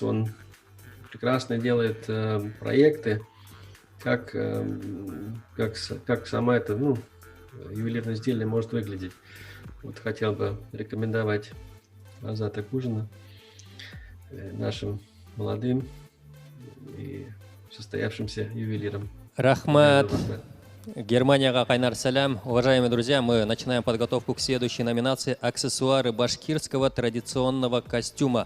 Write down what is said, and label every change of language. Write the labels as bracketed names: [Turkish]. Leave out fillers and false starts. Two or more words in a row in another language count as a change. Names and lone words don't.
[Russian] Он прекрасно делает проекты, как сама эта ювелирное изделие может выглядеть. Вот хотел бы рекомендовать Азата Кужина нашим молодым и состоявшимся ювелирам. [Bashkir] Рахмат. Германияга кайнар салям. [Russian] Уважаемые друзья, мы начинаем подготовку к следующей номинации «Аксессуары башкирского традиционного костюма».